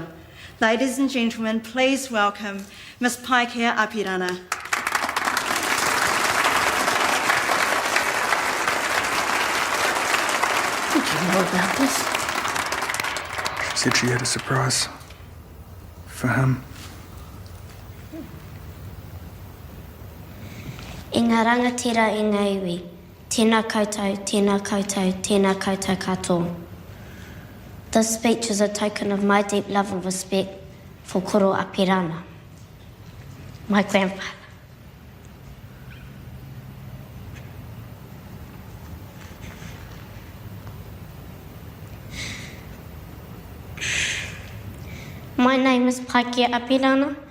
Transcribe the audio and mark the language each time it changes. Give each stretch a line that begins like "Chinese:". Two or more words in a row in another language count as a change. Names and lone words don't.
English: Ladies and gentlemen, please welcome Miss Paikea Apirana. Did you know about this? She said she had a surprise for him.
Māori: I ngā rangatira i ngā iwi, tēnā koutou, tēnā koutou, tēnā koutou katoa.
English: This speech is a token of my deep love and respect for Koro Apirana, my grandfather. My name is Paikea Apirana.